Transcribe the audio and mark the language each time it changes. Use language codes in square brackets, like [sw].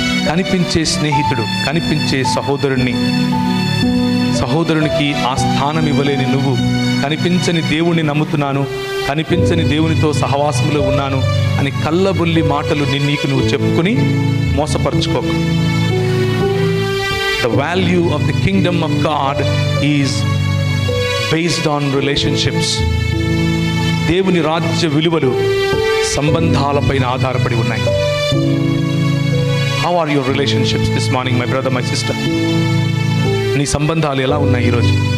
[te] కనిపించే స్నేహితుడు, కనిపించే సహోదరునికి ఆ స్థానం ఇవ్వలేని నువ్వు కనిపించని దేవుణ్ణి నమ్ముతున్నాను, కనిపించని దేవునితో సహవాసంలో ఉన్నాను అని కళ్ళబొల్లి మాటలు నీకు నువ్వు చెప్పుకుని మోసపరుచుకోకు. [en] The value of the kingdom of God is based on relationships. [te] దేవుని రాజ్య విలువలు సంబంధాలపైన ఆధారపడి ఉన్నాయి. [en] How are your relationships this morning, my brother, my sister? [te] నీ సంబంధాలు ఎలా ఉన్నాయి ఈరోజు?